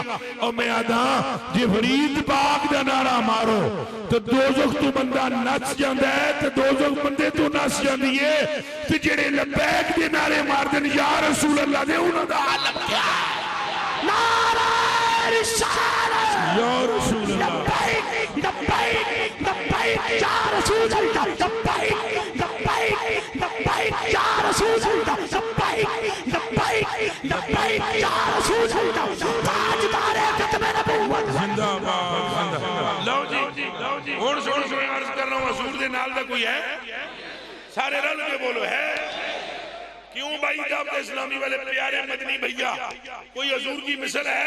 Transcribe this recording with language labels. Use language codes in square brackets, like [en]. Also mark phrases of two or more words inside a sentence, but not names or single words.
[pa] اور میں آدا جے فرید پاک دا نعرہ مارو تو دوزخ تو بندہ نس جاندا ہے، تو دوزخ بندے تو نس جاندی ہے. تے جیڑے لبیک دے نعرے مار دین [ar] يا رسول الله [pa] دے انہاں دا عالم کیا [ur] نعرہ رسالت [ar] يا رسول الله لبيك لبيك لبيك يا رسول الله لبيك لبيك لبيك يا رسول الله لبيك لبيك لبيك يا رسول الله [ur] تاجدار ختم نبوت زندہ باد زندہ باد. [pa] لو جی ہن سن عرض کر رہا ہوں حضور دے نال دا کوئی ہے? سارے رل کے بولو ہے. [ur] کیوں بھائی دعوت اسلامی والے پیارے مدنی بھیا کوئی حضور کی مثال ہے?